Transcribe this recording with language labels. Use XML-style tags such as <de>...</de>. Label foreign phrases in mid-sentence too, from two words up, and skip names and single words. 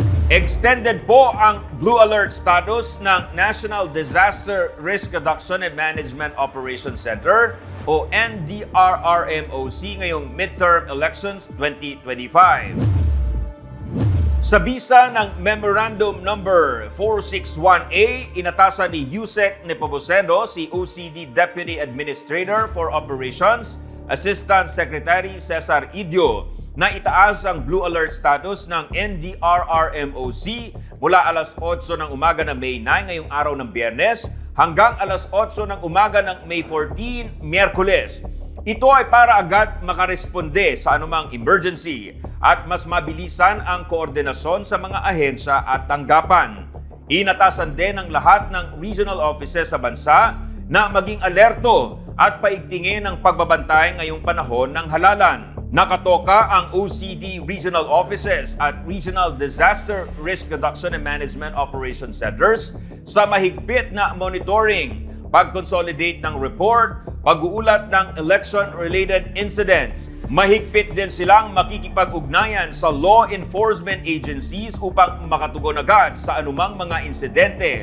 <tl>Extended po ang Blue Alert status ng National Disaster Risk Reduction and Management Operations Center o NDRRMOC ngayong</tl> <en>midterm elections</en> <tl>2025. Sa bisa ng Memorandum Number 461A, inatasan ni Yusek Nepomuceno si OCD Deputy Administrator for Operations, Assistant Secretary Cesar Idio, na itaas ang Blue Alert status ng NDRRMOC mula alas 8 ng umaga ng May 9 ngayong araw ng Biyernes hanggang alas 8 ng umaga ng May 14, Miyerkules. Ito ay para agad makaresponde sa anumang emergency at mas mabilisan ang koordinasyon sa mga ahensya at tanggapan. Inatasan din ng lahat ng</tl> <en>regional offices</en> <tl>sa bansa na maging alerto at paigtingin ang pagbabantay ngayong panahon ng halalan. Nakatoka ang OCD Regional Offices at Regional Disaster Risk Reduction and Management Operations Centers sa mahigpit na monitoring, pag-consolidate ng report, pag-uulat ng</tl> <en>election-related incidents.</en> <tl>Mahigpit din silang makikipag-ugnayan sa</tl> <en>law enforcement agencies</en> <tl>upang makatugon agad sa anumang mga insidente.</tl>